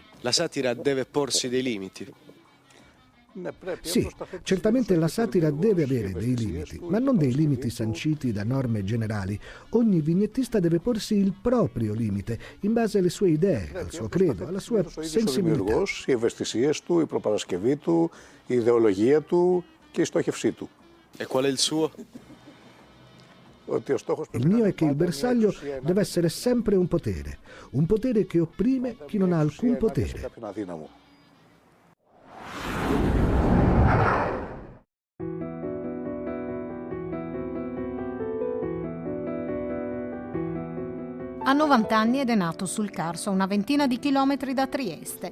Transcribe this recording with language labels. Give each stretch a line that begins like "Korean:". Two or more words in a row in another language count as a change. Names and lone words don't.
Italian: La satira deve porsi dei limiti. Sì, certamente la satira deve avere dei limiti, ma non dei limiti sanciti da norme generali. Ogni vignettista deve porsi il proprio limite, in base alle sue idee, al suo credo, alla sua sensibilità.
Greek: Οι ευαισθησίες του, η προπαρασκευή του, η ιδεολογία του και η στόχευσή του.
Italian: E qual è il suo? Il mio è che il bersaglio deve essere sempre un potere che opprime chi non ha alcun potere. Ha 90 anni ed è nato sul Carso, a una ventina di chilometri da Trieste.